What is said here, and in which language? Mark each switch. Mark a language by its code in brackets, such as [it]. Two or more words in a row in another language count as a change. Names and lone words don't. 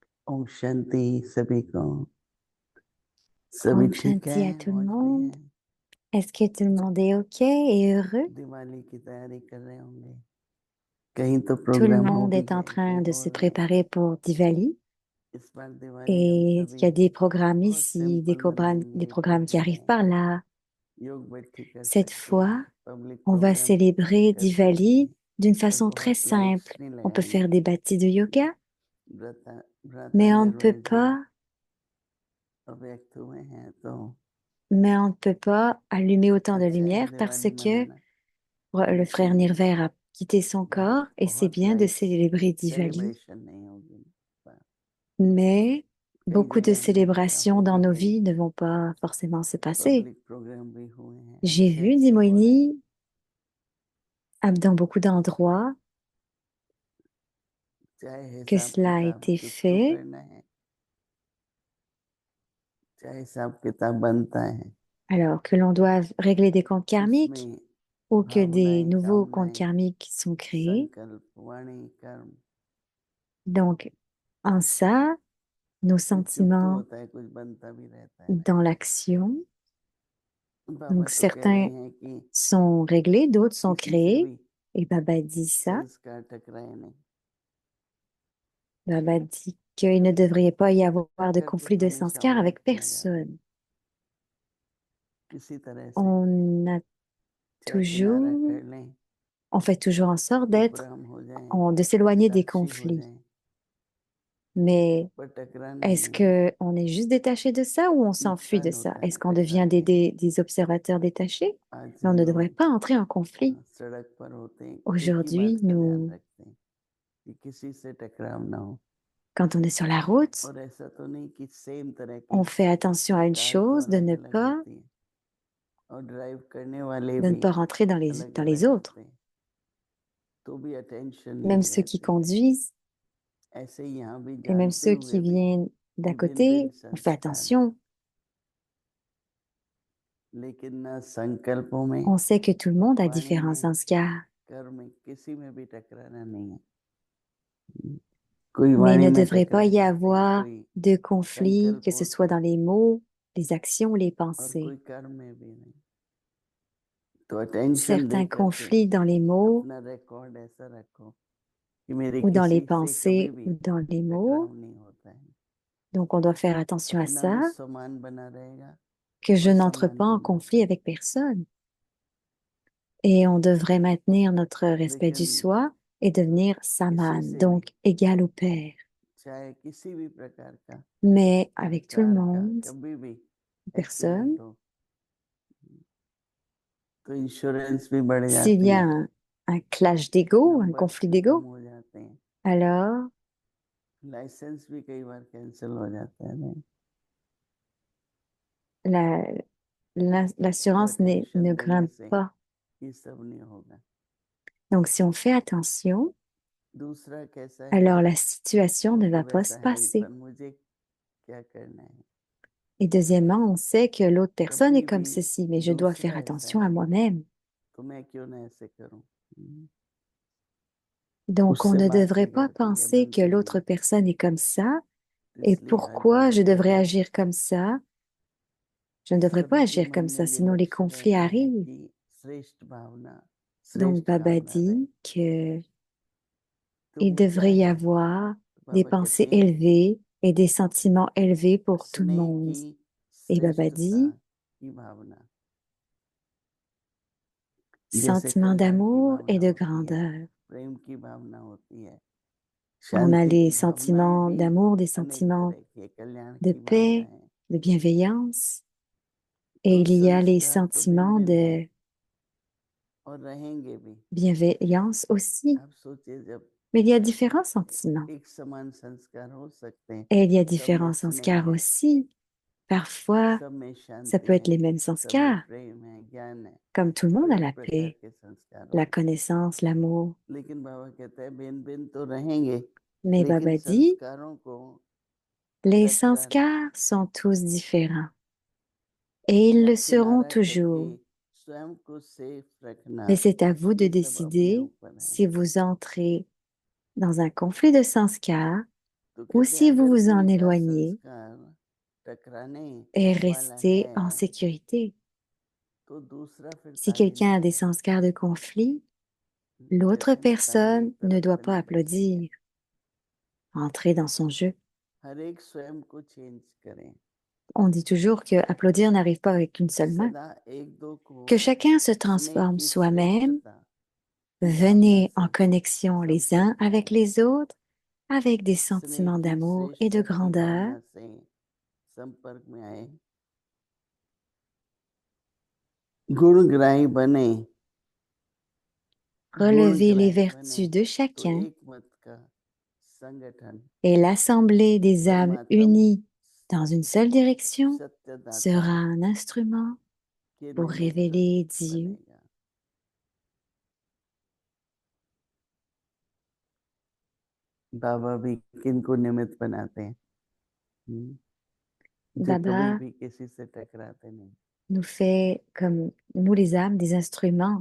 [hi] ओम शांति सभी को। सभी [fr] Om [hi] ठीक [fr] Shanti à [hi] है, [fr] tout le [hi] मौज में [fr] monde. [hi] है। [fr] Est-ce que tout le monde est OK et heureux? [hi] दिवाली की तैयारी कर रहे होंगे, कहीं तो [fr] Tout le [hi] प्रोग्राम हो [fr] monde [hi] भी [fr] est en [hi] गए, [fr] train [hi] कहीं [fr] de [hi] हो [fr] se [hi] रहे हैं। [fr] préparer pour Diwali. [hi] इस बार दिवाली हम [fr] Et il [hi] सभी [fr] y a des programmes [hi] बहुत [fr] ici, [hi] सिंपल [fr] des [hi] मनाएंगे, [fr] programmes [hi] कुछ [fr] qui arrivent par [hi] नहीं, [fr] là. [hi] योग बैठी कर [fr] Cette [hi] सकते हैं, [fr] fois, [hi] पब्लिक [fr] on va [hi] प्रोग्राम [fr] célébrer [hi] कर सकते [fr] Diwali [hi] हैं, [fr] d'une [hi] पर [fr] façon très [hi] बहुत लाइट्स [fr] simple. [hi] नहीं [fr] On peut [hi] लगानी। [fr] faire des bâtis de yoga, [hi] व्रता [fr] mais [hi] व्रता [fr] on ne peut [hi] निर्वय [fr] pas, [hi] अव्यक्त हुए हैं तो [fr] mais on ne peut pas allumer autant de [hi] अच्छा है [fr] lumière parce [hi] दिवाली [fr] que [hi] मनाना, [fr] le frère [hi] लेकिन [fr] Nirvair a quitté son corps et c'est [hi] बहुत [fr] bien de [hi] लाइट्स [fr] célébrer Diwali. [hi] सेलिब्रेशन नहीं होगी। [fr] Mais [hi] कई [fr] beaucoup de [hi] जगह मैंने देखा [fr] célébrations dans [hi] होगी, [fr] nos [hi] कई [fr] vies ne vont pas forcément se passer. [hi] पब्लिक प्रोग्राम भी हुए हैं, [fr] J'ai [hi] ऐसे [fr] vu, dit [hi] ऐसे हो रहे हैं। [fr] Moïni, dans beaucoup d'endroits, [hi] चाहे [fr] que [hi] हिसाब [fr] cela a [hi] किताब [fr] été [hi] कुछ तो [fr] fait, [hi] करना है, चाहे हिसाब किताब बनता है, [fr] alors que l'on doit régler des comptes karmiques [hi] उसमें [fr] ou que des [hi] भावनाएं, [fr] nouveaux comptes [hi] कामनाएं, [fr] karmiques sont créés. [hi] संकल्प, वाणी, कर्म, [fr] Donc, en ça, nos [hi] कुछ कुछ तो [fr] sentiments [hi] होता है, कुछ बनता भी रहता है। [fr] dans l'action, [hi] बाबा [fr] donc [hi] तो कह रहे [fr] certains [hi] हैं कि [fr] sont réglés, d'autres sont [hi] किसी से [fr] créés. [hi] भी [fr] Et Baba dit ça. [hi] संस्कार टकराए नहीं, [fr] Baba dit qu'il ne devrait pas y avoir de [hi] संकल्प [fr] conflit [hi] तो [fr] de [hi] हमेशा [fr] sanskar [hi] और [fr] avec [hi] किया जाता है, [fr] personne. [hi] किसी तरह से, [fr] On a [hi] चाहे किनारा [fr] toujours, [hi] कर लें, [fr] on fait toujours en sorte d'être, [hi] उपराम हो जाए, [fr] de s'éloigner des [hi] साक्षी हो [fr] conflits. [hi] जाए, [fr] Mais [hi] पर टकराना [fr] est-ce [hi] नहीं है। [fr] que on est juste détaché de ça ou on s'enfuit de [hi] नुकसान [fr] ça? [hi] होता [fr] Est-ce [hi] है [fr] qu'on devient [hi] टकराने में। [fr] des observateurs détachés? [hi] आज [fr] Mais on [hi] हम [fr] ne devrait [hi] लोग [fr] pas entrer en conflit. [hi] सड़क पर होते हैं, एक ही [fr] Aujourd'hui, [hi] बात का ध्यान [fr] nous, [hi] रखते हैं कि किसी से टकराव ना हो। [fr] quand on est sur la route, [hi] और ऐसा तो नहीं कि सेम तरह की [fr] on fait attention à une [hi] कार तो [fr] chose, [hi] अलग अलग होती है और ड्राइव करने वाले [fr] de ne [hi] भी [fr] pas rentrer [hi] अलग [fr] dans les [hi] अलग [fr] autres. [hi] होते हैं, तो भी अटेंशन [fr] Même [hi] नहीं [fr] ceux qui [hi] रहती। [fr] conduisent [hi] ऐसे ही यहाँ भी [fr] et même [hi] जानते [fr] ceux [hi] हुए [fr] qui [hi] भी [fr] viennent d'à [hi] कि भिन्न भिन्न [fr] côté, on fait [hi] संस्कार हैं, [fr] attention. [hi] लेकिन न संकल्पों में, [fr] On sait que tout le monde a [hi] वाणी [fr] différents [hi] में, [fr] sanskars, [hi] कर्म में, किसी में भी टकराना नहीं है। कोई [fr] mais il [hi] वाणी [fr] ne [hi] में [fr] devrait pas [hi] टकरा [fr] y [hi] जाते हैं, [fr] avoir [hi] कोई [fr] de conflit, [hi] संकल्प [fr] que ce [hi] होते [fr] soit dans [hi] हैं [fr] les mots, les actions ou les [hi] और [fr] pensées. [hi] कोई कर्म में भी नहीं। तो अटेंशन दे [fr] Certains [hi] करके [fr] conflits dans les mots [hi] अपना रिकॉर्ड ऐसा रखो कि मेरे [fr] ou dans les [hi] किसी से कभी [fr] pensées [hi] भी [fr] ou dans les mots. [hi] टकराव नहीं होता है। [fr] Donc, on doit faire attention à [hi] अपना भी [fr] ça, [hi] सम्मान बना रहेगा [fr] que je [hi] और [fr] n'entre [hi] सम्मान [fr] pas [hi] भी [fr] en [hi] नहीं [fr] conflit [hi] होता। [fr] avec personne. Et on devrait maintenir notre respect du [hi] लेकिन [fr] soi et devenir [hi] किसी [fr] saman, [hi] से भी [fr] donc égal au Père. [hi] चाहे किसी भी प्रकार का [fr] Mais avec tout le [hi] विकार का [fr] monde, [hi] कभी भी [fr] personne, [hi] एक्सीडेंट हो तो इंश्योरेंस भी बढ़ [fr] s'il [hi] जाती [fr] y a [hi] है, [fr] un clash d'ego, un [hi] नंबर्स [fr] conflit [hi] भी कम [fr] d'ego, [hi] हो जाते हैं, [fr] alors [hi] लाइसेंस भी कई बार कैंसिल हो जाता है। नहीं [fr] la, [hi] तो [fr] l'assurance ne [hi] अटेंशन देने [fr] grimpe [hi] से [fr] pas. [hi] ये सब नहीं होगा। [fr] Donc, si on fait attention, [hi] दूसरा कैसा है [fr] alors la situation [hi] वो [fr] ne [hi] तो [fr] va pas [hi] वैसा [fr] se [hi] है ही, [fr] passer. [hi] पर मुझे क्या करना है। [fr] Et deuxièmement, on sait que l'autre personne est [hi] कभी [fr] comme [hi] भी [fr] ceci, mais je dois [hi] दूसरा [fr] faire [hi] ऐसा [fr] attention à [hi] है [fr] moi-même. [hi] तो मैं क्यों ना ऐसे करूं। [fr] Donc, on [hi] उससे [fr] ne [hi] बात [fr] devrait pas [hi] बिगड़ती है, [fr] penser que [hi] बनती नहीं [fr] l'autre [hi] है। [fr] personne est comme ça [hi] तो [fr] et [hi] इसलिए आज [fr] pourquoi [hi] बाबा [fr] je [hi] कह [fr] devrais [hi] रहे हैं [fr] agir comme ça. Je [hi] कि [fr] ne devrais pas [hi] सभी के [fr] agir [hi] मन [fr] comme [hi] में [fr] ça, [hi] ये [fr] sinon les [hi] लक्ष्य [fr] conflits [hi] रहता है [fr] arrivent. [hi] कि श्रेष्ठ भावना, [fr] Donc, [hi] श्रेष्ठ [fr] Baba [hi] कामना रहे। [fr] dit qu'il [hi] तो वो क्या [fr] devrait y [hi] है, [fr] avoir [hi] तो [fr] des [hi] बाबा कहते [fr] pensées [hi] हैं [fr] élevées et des sentiments élevés pour tout le [hi] स्नेह [fr] monde. [hi] की [fr] Et Baba [hi] श्रेष्ठता [fr] dit, [hi] की भावना, जैसे [fr] sentiment [hi] कल्याण की [fr] d'amour et [hi] भावना [fr] de [hi] होती है, [fr] grandeur. [hi] प्रेम की भावना होती है, [fr] On a [hi] शांति [fr] les [hi] की भावनाएं [fr] sentiments [hi] भी [fr] d'amour, des [hi] अनेक [fr] sentiments [hi] तरह की है, कल्याण [fr] de [hi] की [fr] paix, [hi] भावनाएं। [fr] de bienveillance, et [hi] तो [fr] il y a les [hi] संस्कार तो भिन्न [fr] sentiments [hi] भिन्न है [fr] de [hi] और रहेंगे भी। [fr] bienveillance aussi. [hi] आप सोचिए जब [fr] Mais il y a différents sentiments. [hi] एक समान संस्कार हो सकते हैं, [fr] Et il y a [hi] सब में [fr] différents [hi] स्नेह [fr] sanskars [hi] है, [fr] aussi. Parfois, [hi] सब में [fr] ça [hi] शांति [fr] peut être [hi] है, [fr] les mêmes [hi] सब में [fr] sanskars, [hi] प्रेम है, ज्ञान है, [fr] comme tout le monde a [hi] कई [fr] la [hi] प्रकार [fr] paix, [hi] के संस्कार [fr] la [hi] होंगे। [fr] connaissance, l'amour. [hi] लेकिन बाबा कहता है भिन्न भिन्न तो रहेंगे, [fr] Mais [hi] लेकिन [fr] Baba dit, [hi] संस्कारों को [fr] les [hi] टकराना, [fr] sanskars sont tous différents et ils le [hi] सब [fr] seront [hi] किनारा करके [fr] toujours. [hi] स्वयं को सेफ रखना, [fr] Mais c'est à vous de [hi] ये सब अपने [fr] décider [hi] ऊपर है। [fr] si vous entrez dans un conflit de sanskars [hi] तो [fr] ou [hi] कहते हैं [fr] si vous [hi] अगर [fr] vous en [hi] कोई का [fr] éloignez [hi] संस्कार टकराने [fr] et [hi] वाला [fr] restez [hi] है [fr] en sécurité. [hi] तो दूसरा फिर [fr] Si [hi] ताली [fr] quelqu'un [hi] नहीं [fr] a des [hi] बजाए, [fr] sanskars de conflit, l'autre [hi] बैठने का नहीं, [fr] personne ne [hi] तरफ [fr] doit pas [hi] नहीं देखेंगे। [fr] applaudir, entrer dans son jeu. [hi] हर एक स्वयं को चेंज करें, [fr] On dit toujours que applaudir n'arrive pas avec une seule main, [hi] सदा एक दो को [fr] que chacun se [hi] स्नेह [fr] transforme [hi] की [fr] soi-même. [hi] श्रेष्ठता की भावना [fr] Venez en [hi] से [fr] connexion les uns [hi] संपर्क में [fr] avec [hi] आए, [fr] les autres, avec des [hi] स्नेह [fr] sentiments [hi] की [fr] d'amour et de [hi] श्रेष्ठता की [fr] grandeur. [hi] भावना से संपर्क में आए, गुणग्राही बने, [fr] Relevez les [hi] गुणग्राही बने [fr] vertus de [hi] तो [fr] chacun [hi] एक मत का संगठन [fr] et l'assemblée des âmes [hi] परमात्म [fr] unies dans une seule direction [hi] सत्यदाता [fr] sera un instrument [hi] के [fr] pour [hi] निमित्त [fr] révéler Dieu. [hi] बनेगा। बाबा भी किनको निमित्त बनाते हैं? जो कभी [fr] Baba [hi] भी किसी से टकराते नहीं। [fr] nous fait, comme nous les âmes, des instruments,